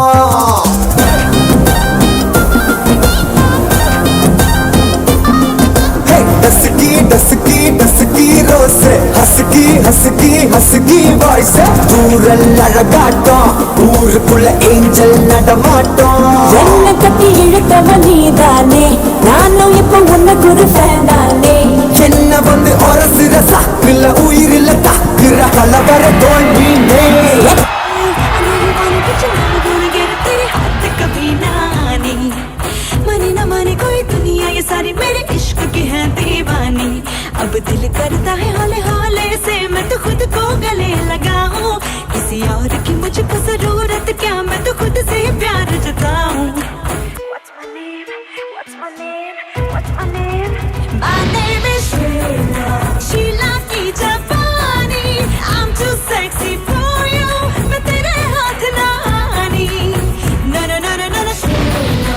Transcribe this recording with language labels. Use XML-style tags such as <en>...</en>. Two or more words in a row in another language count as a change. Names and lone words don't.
<en>dusky dusky dusky rose husky husky husky voice</en> <ta>தூரல் அழகாட்டோ ஊருக்குள்ள ஏஞ்சல் நடமாட்டோ என்னை கட்டி இழுத்தவ நீதானே நானும் இப்போ உனக்கு ஒரு ஃபேனானே என்ன வந்து ஒரசுற சாக்குல உயிரில தாக்குற கலவர தோல்வினே</ta> <hi>सारी मेरे इश्क की है दीवानी अब दिल करता है हौले हौले से मैं तो खुद को गले लगाऊं किसी और की मुझको जरूरत क्या मैं तो खुद से प्यार जताऊं</hi> <en>What's my name? What's my name? What's my name? My name is Sheila.</en> <hi>Sheila की जवानी</hi> <en>I'm too sexy for you</en> <hi>मैं तेरे हाथ ना आनी</hi> <en>No no no no no no</en> <hi>Sheila.</hi>